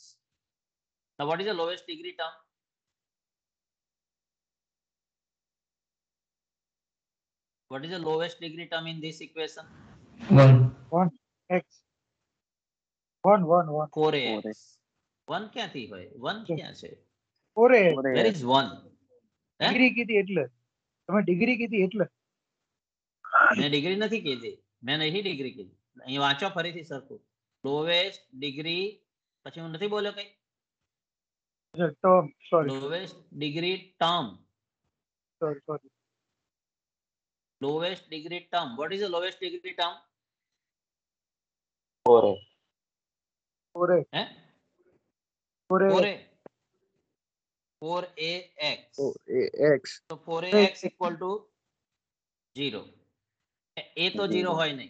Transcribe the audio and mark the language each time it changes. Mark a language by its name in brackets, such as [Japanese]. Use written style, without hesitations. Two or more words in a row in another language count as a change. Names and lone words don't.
[English] Now what is the lowest degree term? What is the lowest degree term in this equation? 1 x 1 1 1 [Gujarati] 4ax. 1 ક્યાંથી હોય? 1 ક્યાં છે? [English] 4 x Where is 1? [Gujarati] ડિગ્રી કીધી એટલે તમે ડિગ્રી કીધી એટલે મેં ડિગ્રી નથી કીધી. મેં નહીં ડિગ્રી કીધી. અહીં વાંચો ફરીથી સરખું. [English] lowest degree, [Gujarati] પછી હું નથી બોલ્યો કઈ? [English] term sorry lowest degree term. સોરી Lowest degree term. What is the lowest degree term? 4a. 4 x Eh? 4 4a. 4ax. x So 4ax equal to 0. [Gujarati] એ તો 0 હોય નહીં.